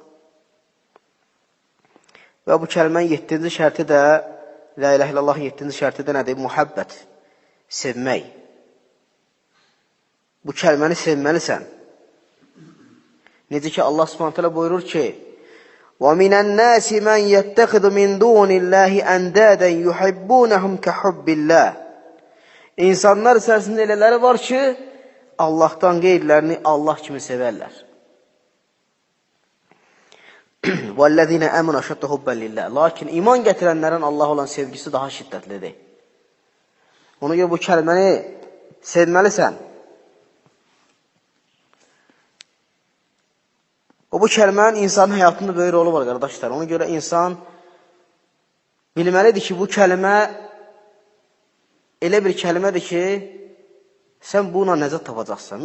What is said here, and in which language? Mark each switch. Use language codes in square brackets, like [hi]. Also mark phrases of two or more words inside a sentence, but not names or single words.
[az] Və bu kəlmənin 7-ci şərti də, [ar] لا إله إلا الله [az] 7-ci şərti də nədir? Muhabbət, sevmək. Bu kəlməni sevməlisən. Necə ki, Allah Subhanahu buyurur ki, [ar] وَمِنَ النَّاسِ مَنْ يَتَّخِذُ مِنْ دُونِ اللّٰهِ أَنْدَادًا يُحِبُّونَهُمْ كَحُبِّ اللّٰهِ [az] İnsanlar içərisində elələri var ki, Allahdan qeyrilərini Allah kimi sevərlər. [ar] وَالَّذِينَ أَمَنَ شَدَّ حُبًّا لِلّٰهِ [az] Lakin iman gətirənlərin Allah olan sevgisi daha şiddətlidir. Ona görə bu kəlməni sevməlisən. Bu kəlmənin insanın həyatında böyük rolu var, qardaşlar. Ona görə insan bilməlidir ki, bu kəlmə elə bir kəlmədir ki, sən buna nəzət tapacaqsan.